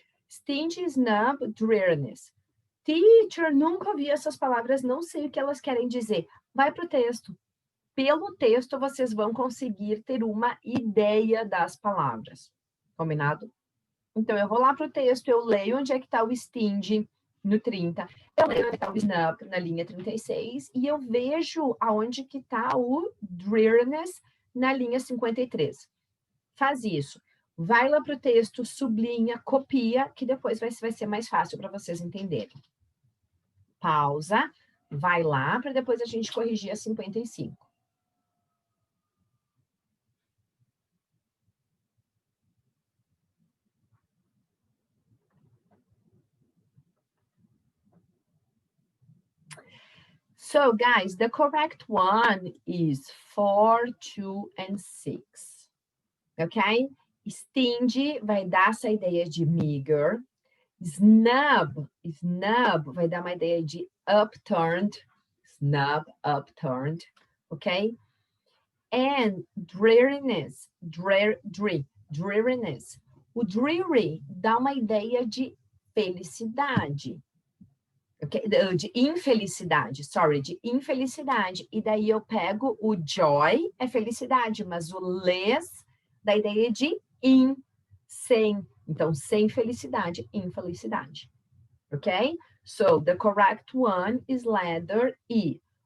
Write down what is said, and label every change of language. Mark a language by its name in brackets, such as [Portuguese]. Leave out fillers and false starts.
[English] Stingy, snub, dreariness. [Portuguese] Teacher, nunca ouvi essas palavras, não sei o que elas querem dizer. Vai para o texto. Pelo texto, vocês vão conseguir ter uma ideia das palavras. Combinado? Então, eu vou lá para o texto, eu leio onde é que está o stingy, no 30, eu leio onde está o snub, na linha 36, e eu vejo aonde que está o dreariness na linha 53. Faz isso. Vai lá para o texto, sublinha, copia, que depois vai ser mais fácil para vocês entenderem. Pausa, vai lá para depois a gente corrigir a 55. [English] So, guys, the correct one is 4, 2, and 6. [Portuguese] Ok? Stingy vai dar essa ideia de meager. Snub vai dar uma ideia de upturned. [English] Snub, upturned. Ok? And dreariness. Dreariness. [Portuguese] O dreary dá uma ideia de felicidade. Okay? De infelicidade, de infelicidade. E daí eu pego o joy, é felicidade, mas o less dá ideia de sem. Então, sem felicidade, infelicidade. Ok? [English] So, the correct one is letter E.